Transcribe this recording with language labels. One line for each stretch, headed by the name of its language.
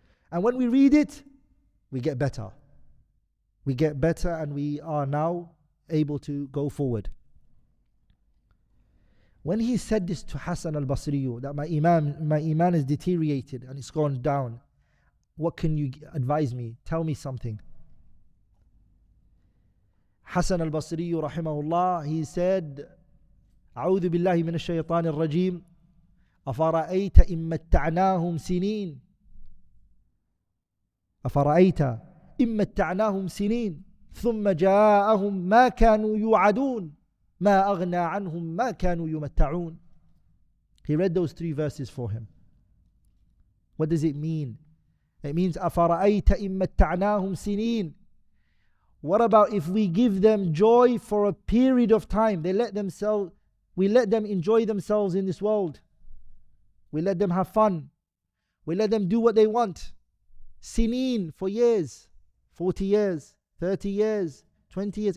English: And when we read it, we get better. We get better and we are now able to go forward. When he said this to Hassan al-Basri, that my iman is deteriorated and it's gone down, what can you advise me? Tell me something. Hassan al-Basri rahimahullah, he said,
Arabic: أعوذ بالله من الشيطان الرجيم أفرأيت إن متعناهم سنين أفرأيت إن متعناهم سنين ثم جاءهم ما كانوا يوعدون ما أغنى عنهم ما كانوا يمتعون.
English: He read those 3 verses for him. What does it mean? It means
Arabic: أفرأيت إن متعناهم سنين.
English: What about if we give them joy for a period of time? We let them enjoy themselves in this world. We let them have fun. We let them do what they want. Sineen, for years, 40 years, 30 years, 20 years.